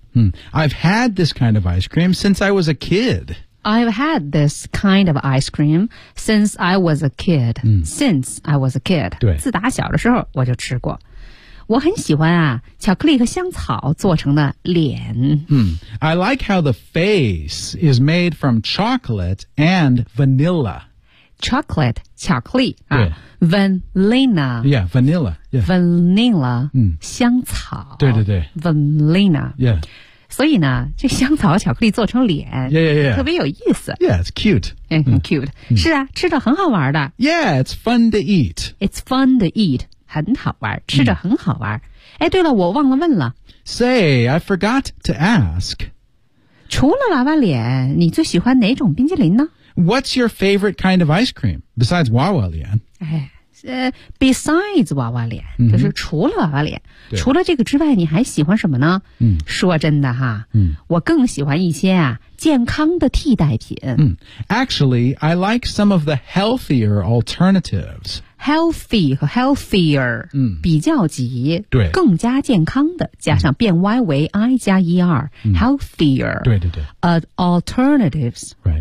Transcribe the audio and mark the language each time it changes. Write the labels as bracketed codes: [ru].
[en] 嗯 I've had this kind of ice cream since I was a kid. I've had this kind of ice cream since I was a kid.、嗯、 since I was a kid. [zh] 对自打小的时候我就吃过我很喜欢啊巧克力和香草做成的脸。 Hmm. [en] I like how the face is made from chocolate and vanilla. Chocolate, [zh] 巧克力、 [en] 啊、Vanilla. Yeah, vanilla. Yeah. Vanilla,、嗯、 [zh] 香草。对对对。 [en] Vanilla. Yeah. [zh] 所以呢这香草和巧克力做成脸。 [en] Yeah, yeah, yeah. [zh] 特别有意思。 [en] Yeah, it's cute. [zh] 很 cute.、嗯、是啊吃着很好玩的。 [en] Yeah, it's fun to eat. It's fun to eat. [zh] 很好玩，吃着很好玩。哎，对了，我忘了问了。 [en] Say, I forgot to ask. [zh] 除了娃娃脸，你最喜欢哪种冰激凌呢？ [en] What's your favorite kind of ice cream, besides 娃娃脸? besides 娃娃脸、mm-hmm. [zh] 就是除了娃娃脸，除了这个之外你还喜欢什么呢、嗯、说真的哈、嗯、我更喜欢一些啊健康的替代品、 [en] 嗯、Actually, I like some of the healthier alternatives. Healthy 和 healthier、嗯、 [zh] 比较级，对，更加健康的，加上变 Y 为 I 加 ER、嗯、healthier 对对对、 [en] alternatives、 right.